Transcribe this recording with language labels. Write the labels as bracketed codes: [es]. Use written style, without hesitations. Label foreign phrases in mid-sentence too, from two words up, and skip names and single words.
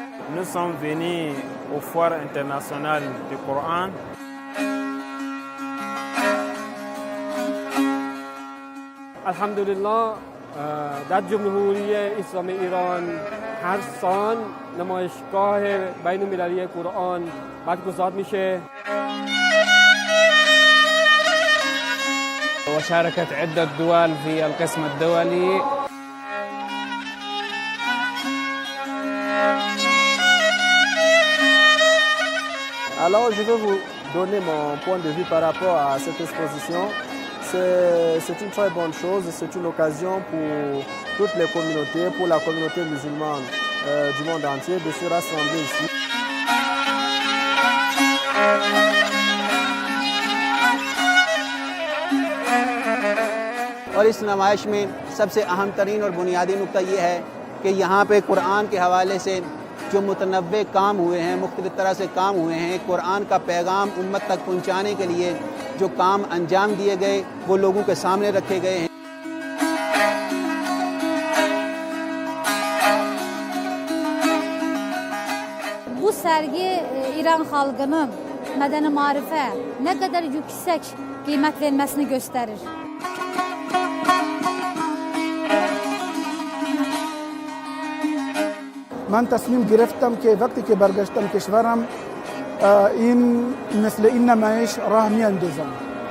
[fr] Nous sommes venus au Foire internationale du Coran. [fa] الحمدلله در جمهوری اسلامی ایران هر سال نمایشگاه بین المللی قرآن برگزار میشه. [ar] وشاركت عدة دول في القسم الدولي. [fr] Alors je vais vous donner mon point de vue par rapport à cette exposition. C'est une très bonne chose, c'est une occasion pour toutes les communautés, pour la communauté musulmane du monde entier de se rassembler ici. [ur] اور اس نمائش میں سب سے اہم ترین اور بنیادی نکتہ یہ ہے کہ یہاں پہ قرآن کے حوالے سے جو متنوع کام ہوئے ہیں، مختلف طرح سے کام ہوئے ہیں، قرآن کا پیغام امت تک پہنچانے کے لیے جو کام انجام دیے گئے وہ لوگوں کے سامنے رکھے گئے ہیں. [az] Bu sergi İran xalqının mədəni maarifə nə qədər yüksək qiymət verməsini göstərir. [fa] من تصمیم گرفتم که وقتی که برگشتم کشورم این مثل این نمایش راه میاندازم.